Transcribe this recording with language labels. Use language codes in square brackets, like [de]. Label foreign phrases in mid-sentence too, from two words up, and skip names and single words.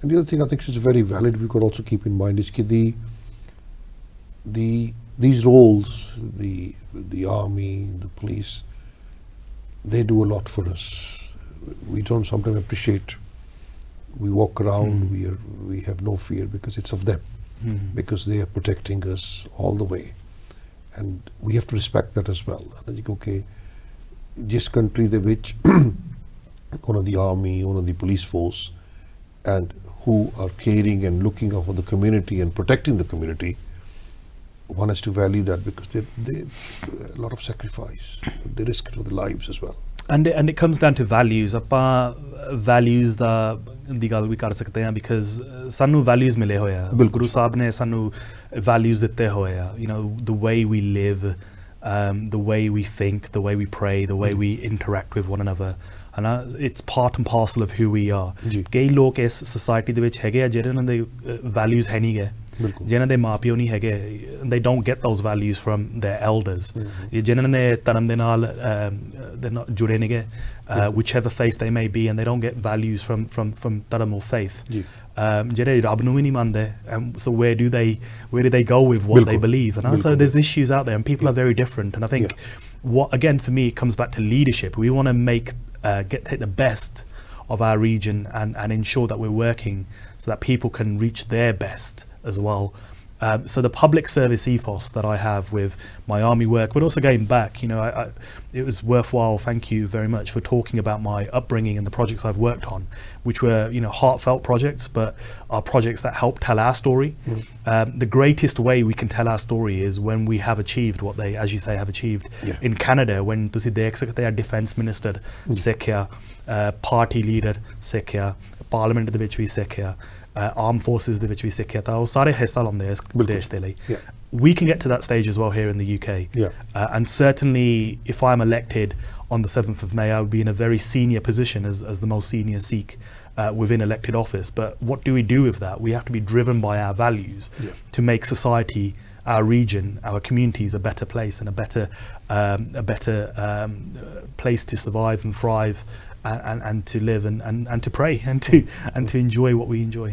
[en] And the other thing I think is very valid, we could also keep in mind is that these roles, the army, the police, they do a lot for us. We don't sometimes appreciate. We walk around, we have no fear because it's of them, because they are protecting us all the way. And we have to respect that as well. Okay, this country [pa] ਦੇ ਵਿੱਚ ਉਹਨਾਂ ਦੀ [en] army, [pa] ਉਹਨਾਂ ਦੀ [en] police force, and who are caring and looking out for the community and protecting the community, one has to value that because they a lot of sacrifice, they risk it for their lives as well. And it comes down to values. [pa] ਆਪਾਂ values ਦੀ ਗੱਲ ਵੀ ਕਰ ਸਕਦੇ ਹਾਂ because ਸਾਨੂੰ values ਮਿਲੇ ਹੋਏ ਆ ਗੁਰੂ ਸਾਹਿਬ ਨੇ ਸਾਨੂੰ values ਦਿੱਤੇ ਹੋਏ ਆ, [en] you know, the way we live, the way we think, the way we pray, the way we interact with one another. It's part and parcel of who we are. [pa] ਕਈ ਲੋਕ ਇਸ society ਦੇ ਵਿੱਚ ਹੈਗੇ ਆ ਜਿਹਨਾਂ ਦੇ values ਹੈ ਨਹੀਂ ਗੇ, ਜਿਨ੍ਹਾਂ ਦੇ ਮਾਪਿਓ ਨਹੀਂ ਹੈਗੇ, [en] they don't get those values from their elders. [pa] ਜਿਨ੍ਹਾਂ ਦੇ ਧਰਮ ਦੇ ਨਾਲ ਜੁੜੇ ਨਹੀਂ ਗੇ, [en] whichever faith they may be, and they don't get values from ਧਰਮ or faith. [pa] ਜਿਹੜੇ ਰੱਬ ਨੂੰ ਵੀ ਨਹੀਂ ਮੰਨਦੇ, [en] so where do they go with what they believe? So there's issues out there and people are very different, and I think what again for me it comes back to leadership. We want to take the best of our region and ensure that we're working so that people can reach their best as well. So the public service ethos that I have with my army work, but also going back, you know, it was worthwhile. Thank you very much for talking about my upbringing and the projects I've worked on, which were, you know, heartfelt projects, but are projects that help tell our story. The greatest way we can tell our story is when we have achieved what they, as you say, have achieved in Canada. [pa] When ਤੁਸੀਂ ਦੇਖ ਸਕਦੇ ਆ [en] defense minister [pa] ਸਿੱਖਿਆ, [en] party leader [pa] ਸਿੱਖਿਆ, parliament ਦੇ ਵਿੱਚ ਵੀ ਸਿੱਖਿਆ, [en] armed forces [pa] ਦੇ ਵਿੱਚ ਵੀ ਸਿੱਖਿਆ, ਤਾਂ ਉਹ ਸਾਰੇ ਹਿੱਸਾ ਲਾਉਂਦੇ ਆ ਇਸ ਦੇਸ਼ ਦੇ ਲਈ. [en] We can get to that stage as well here in the UK. And certainly if I'm elected on the 7th of May, I would be in a very senior position as the most senior Sikh within elected office. But what do we do with that? We have to be driven by our values to make society, our region, our communities a better place and a better place to survive and thrive and to live and to pray and to enjoy what we enjoy.